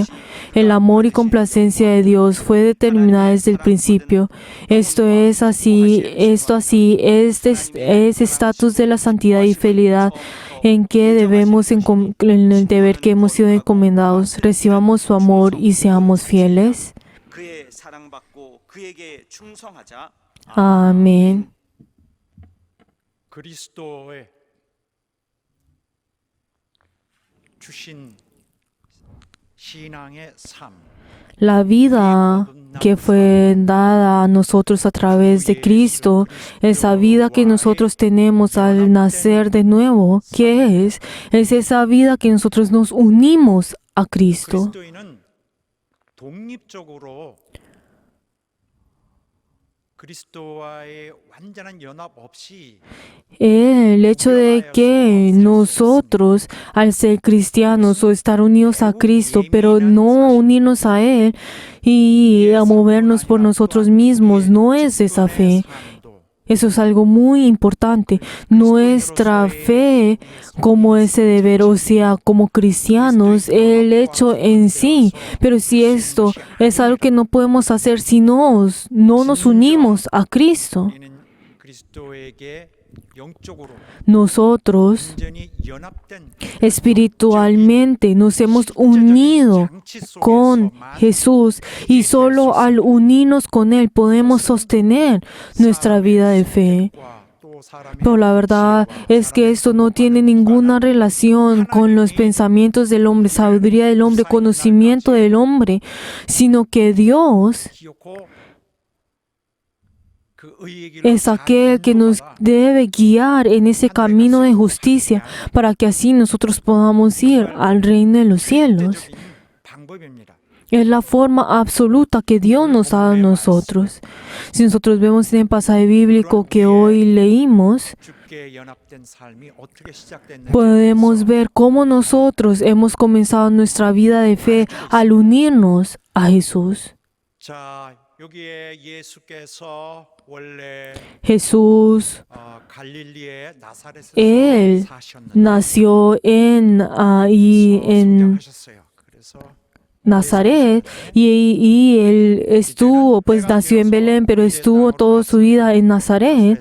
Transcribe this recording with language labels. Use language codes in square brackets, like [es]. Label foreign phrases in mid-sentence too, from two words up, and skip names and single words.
[es] El amor y complacencia de Dios fue determinada desde el principio. Esto así es estatus de la santidad y fidelidad en que debemos, en el deber que hemos sido encomendados. Recibamos su amor y seamos fieles. [ko] 그의 사랑받고 그에게 충성하자. Amén. 그리스도의 주신 신앙의 삶. [es] La vida que fue dada a nosotros a través de Cristo, esa vida que nosotros tenemos al nacer de nuevo, ¿qué es? Es esa vida que nosotros nos unimos a Cristo. [ko] 그리스도인은 독립적으로 그리스도와의 완전한 연합 없이 [es] El hecho de que nosotros, al ser cristianos o estar unidos a Cristo, pero no unirnos a Él y a movernos por nosotros mismos, no es esa fe. Eso es algo muy importante. Nuestra fe como ese deber, o sea, como cristianos, el hecho en sí. Pero si esto es algo que no podemos hacer si no nos unimos a Cristo, [ko] 우리는 그리스도에게 영적으로 [es] nosotros [ko] 완전히 연합된 [es] espiritualmente nos hemos unido con Jesús y solo al unirnos con Él podemos sostener nuestra vida de fe. [ko] 또 사람의 [es] Pero la verdad es que esto no tiene ninguna relación con los pensamientos del hombre, sabiduría del hombre, conocimiento del hombre, sino que Dios [ko] 기억고 그 의의 길로 [es] es aquel que nos debe guiar en ese camino de justicia para que así nosotros podamos ir al reino de los cielos. [ko] 절대적인 방법입니다. [es] Es la forma absoluta que Dios nos da a nosotros. Si nosotros vemos en el pasaje bíblico que hoy leímos, [ko] 주께 연합된 삶이 어떻게 시작됐는지 [es] podemos ver cómo nosotros hemos comenzado nuestra vida de fe al unirnos a Jesús. [ko] 자, 여기에 예수께서 원래 [es] Jesús, [ko] 갈릴리의 나사렛에서 [es] Él [ko] 사셨는데 [es] nació en [ko] 성장하셨어요. 그래서 [es] Nazaret y él estuvo, pues nació en Belén, pero estuvo toda su vida en Nazaret.